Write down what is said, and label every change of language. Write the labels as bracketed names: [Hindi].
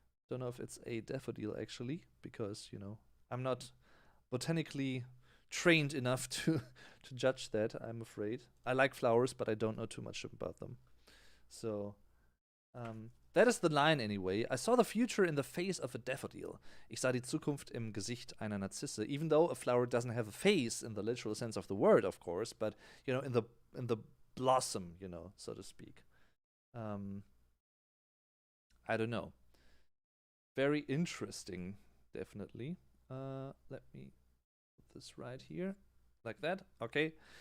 [English] Don't know if it's a daffodil actually, because I'm not botanically trained enough to judge that. I'm afraid. I like flowers, but I don't know too much about them. So that is the line anyway. I saw the future in the face of a daffodil. [German] Ich sah die Zukunft im Gesicht einer Narzisse. [English] Even though a flower doesn't have a face in the literal sense of the word, of course, but in the blossom, so to speak. I don't know. Very interesting, definitely. Let me put this right here, like that. Okay.